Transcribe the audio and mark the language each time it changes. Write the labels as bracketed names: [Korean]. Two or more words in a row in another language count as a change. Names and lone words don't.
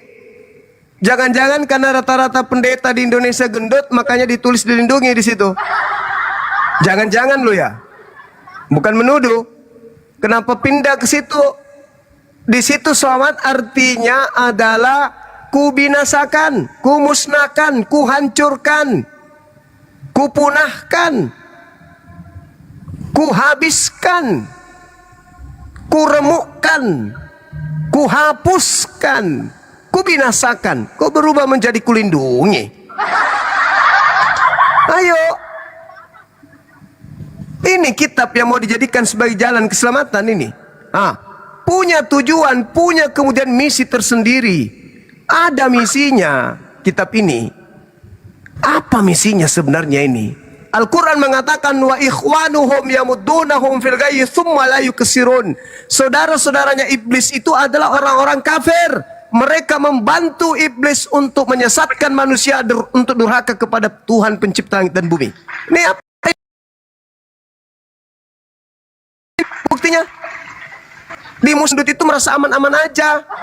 [Indonesian] Jangan-jangan karena rata-rata pendeta di Indonesia gendut, makanya ditulis dilindungi di situ. Jangan-jangan lo ya. Bukan menuduh. Kenapa pindah ke situ? Di situ selamat artinya adalah kubinasakan, kumusnahkan, kuhancurkan, kupunahkan, kuhabiskan, kuremukkan, kuhapuskan, kubinasakan. Kok berubah menjadi kulindungi? Ayo. Ini kitab yang mau dijadikan sebagai jalan keselamatan ini. Punya tujuan, punya kemudian misi tersendiri. Ada misinya kitab ini. Apa misinya sebenarnya ini? Al-Quran mengatakan [Arabic] وإخوانهم يمدونهم في الغي ثم لا يقصرون. [Indonesian] Saudara-saudaranya iblis itu adalah orang-orang kafir. Mereka membantu iblis untuk menyesatkan manusia untuk durhaka kepada Tuhan pencipta langit dan bumi. Ini apa? Buktinya di musdut itu merasa aman-aman aja.